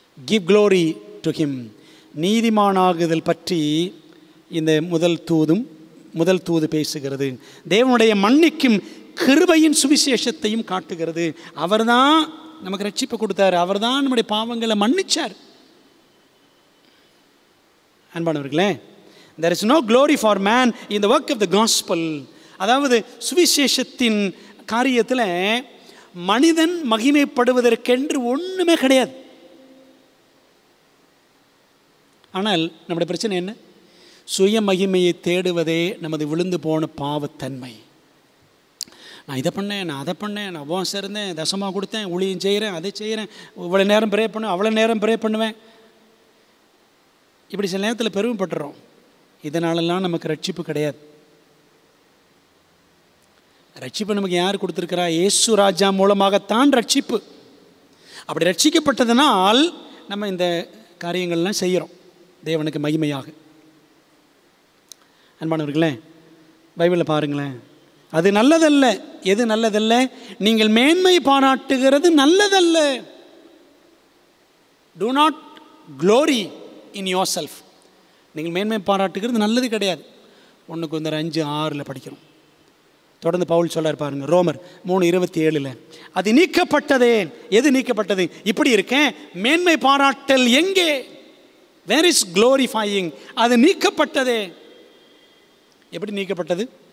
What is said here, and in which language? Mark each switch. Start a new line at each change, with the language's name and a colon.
English: Give glory to him.
Tamil: நீதிமானாகுதல் பற்றி இந்த முதல் தூது பேசுகிறது. தேவனுடைய மன்னிக்கும் கிருபையின் சுவிசேஷத்தையும் காட்டுகிறது. அவர் தான் நமக்கு ரட்சிப்பு கொடுத்தார், அவர் தான் நம்முடைய பாவங்களை மன்னிச்சார். அன்பானவர்களே,
English: there is no glory for man in the work of the gospel.
Tamil: அதாவது சுவிசேஷத்தின் காரியத்தில் மனிதன் மகிமைப்படுவதற்கென்று ஒன்றுமே கிடையாது. ஆனால் நம்முடைய பிரச்சனை என்ன? சுய மகிமையை தேடுவதே நமது விழுந்து போன பாவத்தன்மை. நான் இதை பண்ணேன், நான் அதை பண்ணேன், நான் உபவாசம் இருந்தேன், தசமாக கொடுத்தேன், ஊழியம் செய்கிறேன், அதை செய்கிறேன், இவ்வளோ நேரம் ப்ரே பண்ணுவேன், அவ்வளோ நேரம் ப்ரே பண்ணுவேன். இப்படி சில நேரத்தில் பெருமைப்பட்டுறோம். இதனாலெல்லாம் நமக்கு ரட்சிப்பு கிடையாது. ரட்சிப்பு நமக்கு யார் கொடுத்துருக்கிறா? இயேசு ராஜா மூலமாகத்தான் ரட்சிப்பு. அப்படி ரட்சிக்கப்பட்டதனால் நம்ம இந்த காரியங்கள்லாம் செய்கிறோம். தேவனுக்கு மகிமையாக. அன்பானவர்களே, பைபிளில் பாருங்களேன், அது நல்லதல்ல. எது நல்லதல்ல? நீங்கள் மேன்மை பாராட்டுகிறது நல்லதல்ல.
English: Do not glory in yourself.
Tamil: நீங்கள் மேன்மை பாராட்டுகிறது நல்லது கிடையாது. 1 Corinthians 5:6 படிக்கிறோம். தொடர்ந்து பவுல் சொல்றார் பாருங்க, ரோமர் 3:27. அது நீக்கப்பட்டதே. எது நீக்கப்பட்டது? இப்படி இருக்கேன், மேன்மை பாராட்டல் எங்கே?
English: Where is glorifying?
Tamil: அது நீக்கப்பட்டதே. எப்படி நீக்கப்பட்டது?